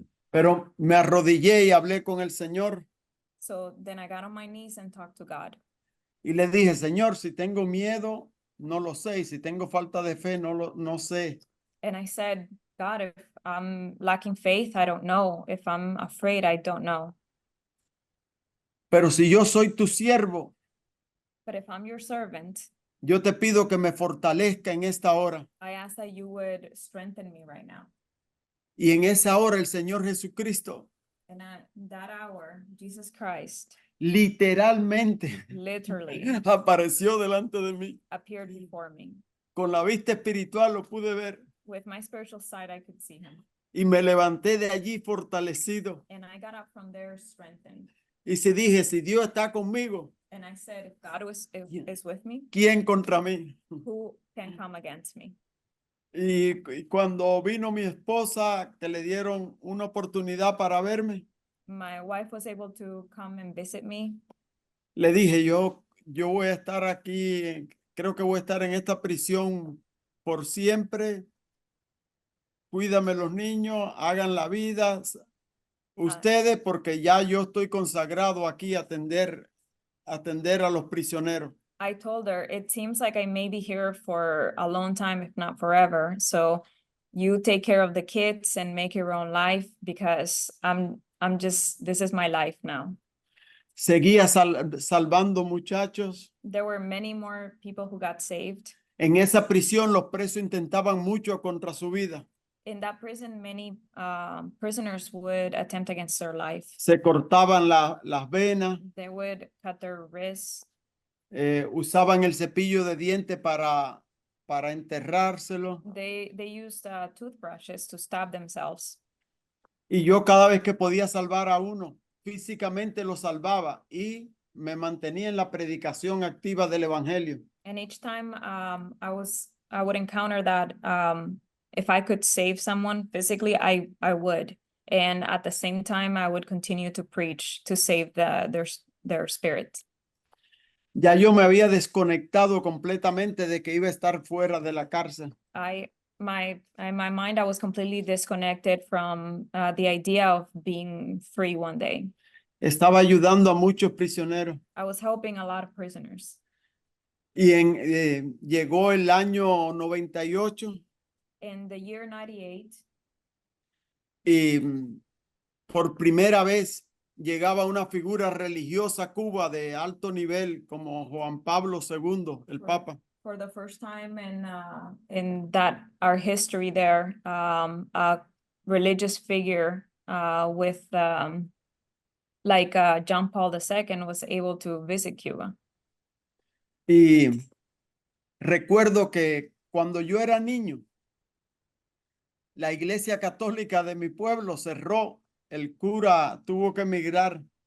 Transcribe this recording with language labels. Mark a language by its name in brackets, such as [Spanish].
[Spanish] Pero me arrodillé y hablé con el Señor [English] So then I got on my knees and talked to God. [Spanish] Y le dije, Señor, si tengo miedo, no lo sé. Y si tengo falta de fe, no sé. [English] And I said, God, if I'm lacking faith, I don't know. If I'm afraid, I don't know. [Spanish] Pero si yo soy tu siervo, [English] But if I'm your servant, [Spanish] yo te pido que me fortalezca en esta hora. [English] I ask that you would strengthen me right now. [Spanish] Y en esa hora el Señor Jesucristo [English] And at that hour, Jesus Christ [Spanish] literalmente [English] literally [Spanish] apareció delante de mí. [English] appeared before me. [Spanish] Con la vista espiritual lo pude ver [English] With my spiritual sight, I could see him. [Spanish] y me levanté de allí fortalecido. [English] And I got up from there strengthened. [Spanish] Y se dije, si Dios está conmigo, [English] And I said, if God is with me, [Spanish] ¿quién contra mí? [English] who can come against me? [Spanish] Y cuando vino mi esposa, que le dieron una oportunidad para verme, [English] My wife was able to come and visit me. [Spanish] le dije, yo voy a estar aquí, creo que voy a estar en esta prisión por siempre. Cuídame los niños, hagan la vida ustedes, porque ya yo estoy consagrado aquí a atender a los prisioneros. [English] I told her, it seems like I may be here for a long time, if not forever. So you take care of the kids and make your own life because this is my life now. [Spanish] Seguía salvando muchachos. [English] There were many more people who got saved. [Spanish] En esa prisión los presos intentaban mucho contra su vida. [English] In that prison, many prisoners would attempt against their life. [Spanish] Se cortaban las venas, [English] They would cut their wrists. [Spanish] usaban el cepillo de diente para enterrárselo. [English] They used toothbrushes to stab themselves. [Spanish] Y yo cada vez que podía salvar a uno, físicamente lo salvaba y me mantenía en la predicación activa del evangelio. [English] And each time I would encounter that if I could save someone physically, I would. And at the same time, I would continue to preach to save their spirit. [Spanish] Ya yo me había desconectado completamente de que iba a estar fuera de la cárcel. [English] In my mind, I was completely disconnected from the idea of being free one day. [Spanish] Estaba ayudando a muchos prisioneros. [English] I was helping a lot of prisoners. [Spanish] Y llegó el año 98 [English] In the year 98, [Spanish] y por primera vez llegaba una figura religiosa a Cuba de alto nivel como Juan Pablo II, el [English] Right. [Spanish] Papa. [English] for the first time in that our history there, a religious figure with like John Paul II was able to visit Cuba. [Spanish] Y recuerdo que cuando yo era niño, la iglesia católica de mi pueblo cerró, el cura tuvo que emigrar.